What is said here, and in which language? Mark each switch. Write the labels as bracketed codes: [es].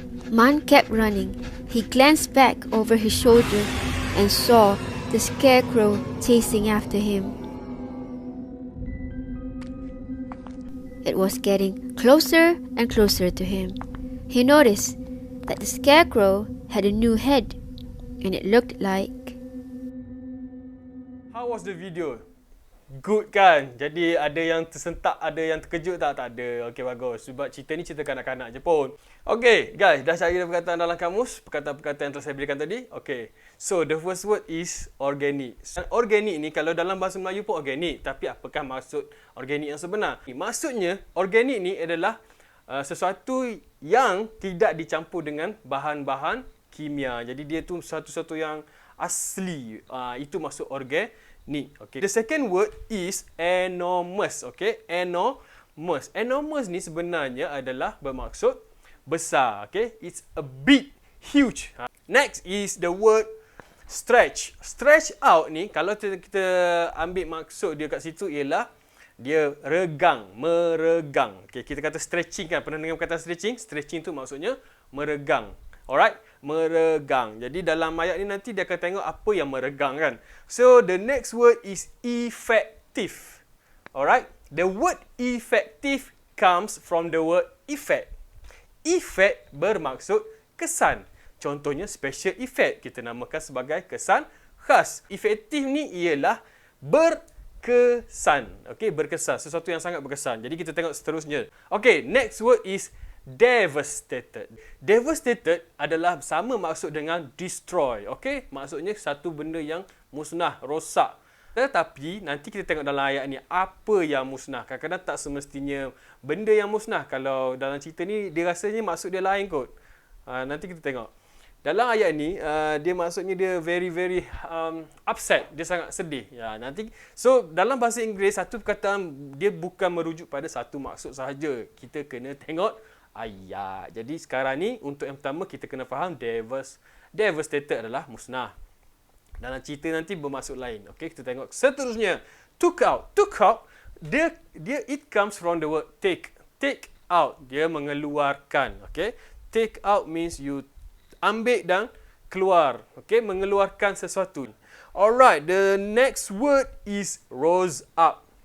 [en] Man kept running. He glanced back over his shoulder and saw the scarecrow chasing after him. It was getting closer and closer to him. He noticed that the scarecrow had a new head, and it looked like... How was the video? Good kan? [ms] Jadi ada yang tersentak, ada yang terkejut tak? Tak ada. Okey, bagus. Sebab cerita ni cerita kanak-kanak je pun. Okey, guys, dah cari perkataan dalam kamus, perkataan-perkataan yang telah saya berikan tadi. Okey. [en] So, the first word is organic. [ms] Organic ni kalau dalam bahasa Melayu pun organik, tapi apakah maksud organik yang sebenar? Maksudnya, organik ni adalah sesuatu yang tidak dicampur dengan bahan-bahan kimia. Jadi dia tu satu-satu yang asli. Itu maksud organik. Okay. [en] The second word is enormous. Okay, enormous. [ms] Enormous ni sebenarnya adalah bermaksud besar. [en] Okay, it's a big, huge. Next is the word stretch. [ms] Stretch out ni kalau kita ambil maksud dia kat situ ialah dia regang, meregang. Okay, kita kata stretching kan. Pernah dengar kata stretching? Stretching tu maksudnya meregang. Alright, meregang. Jadi dalam ayat ni nanti dia akan tengok apa yang meregang kan. [en] So the next word is effective. Alright, the word effective comes from the word effect. [ms] Effect bermaksud kesan. Contohnya special effect kita namakan sebagai kesan khas. Efektif ni ialah berkesan. Okey, berkesan, sesuatu yang sangat berkesan. Jadi kita tengok seterusnya. [en] Okey, next word is devastated. [ms] Devastated adalah sama maksud dengan destroy. Okey, maksudnya satu benda yang musnah, rosak. Tetapi nanti kita tengok dalam ayat ni apa yang musnah. Kadang-kadang tak semestinya benda yang musnah. Kalau dalam cerita ni dia rasanya maksud dia lain kot. Nanti kita tengok. Dalam ayat ni dia maksudnya dia [en] very upset, [ms] dia sangat sedih. Ya, nanti so dalam bahasa Inggeris satu perkataan dia bukan merujuk pada satu maksud sahaja. Kita kena tengok ayat. Jadi sekarang ni untuk yang pertama kita kena faham devastated adalah musnah. Dalam cerita nanti bermaksud lain. Okey, kita tengok seterusnya. Took out. [en] Took out dia it comes from the word take. Take out [ms] dia mengeluarkan. [en] Okey. Take out means you [ms] ambil dan keluar. Okey, mengeluarkan sesuatu. [en] Alright, the next word is rose up.